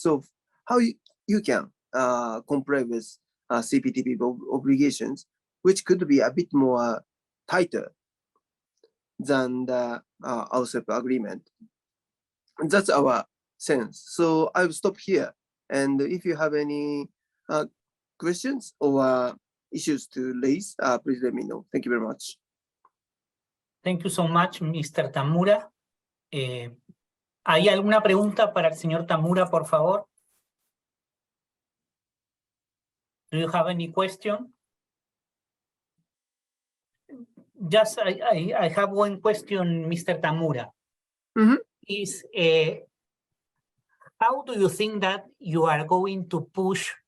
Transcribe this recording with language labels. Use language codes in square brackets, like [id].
[en] So how you can comply with CPTPP obligations, which could be a bit more tighter than the RCEP agreement. And that's our sense. So I will stop here. And if you have any questions or issues to raise, please let me know. Thank you very much. Thank you so much, Mr. Tamura. [es] ¿Hay alguna pregunta para el señor Tamura, por favor? [en] Do you have any question? Just, I have one question, Mr. Tamura. Mm-hmm. Is how do you think that you are going to push